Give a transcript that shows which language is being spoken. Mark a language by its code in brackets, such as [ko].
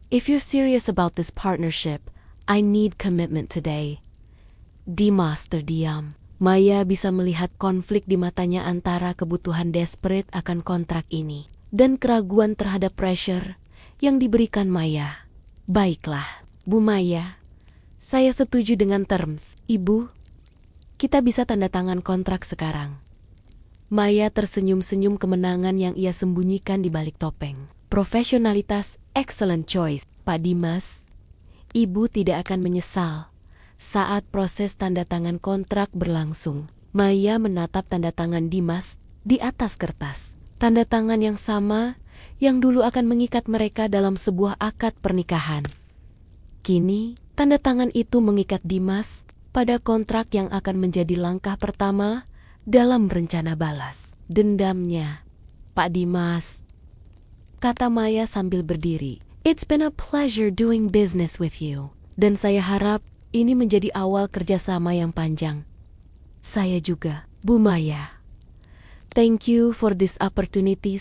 [en] If you're serious about this partnership, I need commitment today. [id] Dimas terdiam. Maya bisa melihat konflik di matanya antara kebutuhan desperate akan kontrak ini dan keraguan terhadap pressure yang diberikan Maya. Baiklah, Bu Maya. Saya setuju dengan terms, Ibu. Kita bisa tanda tangan kontrak sekarang. Maya tersenyum-senyum kemenangan yang ia sembunyikan di balik topeng. Profesionalitas, [en] excellent choice, [id] Pak Dimas. Ibu tidak akan menyesal saat proses tanda tangan kontrak berlangsung. Maya menatap tanda tangan Dimas di atas kertas. Tanda tangan yang sama yang dulu akan mengikat mereka dalam sebuah akad pernikahan. Kini, tanda tangan itu mengikat Dimas pada kontrak yang akan menjadi langkah pertama dalam rencana balas dendamnya. Pak Dimas, kata Maya sambil berdiri. [en] It's been a pleasure doing business with you. [id] Dan saya harap ini menjadi awal kerjasama yang panjang. Saya juga, Bu Maya. [en] Thank you for this opportunity.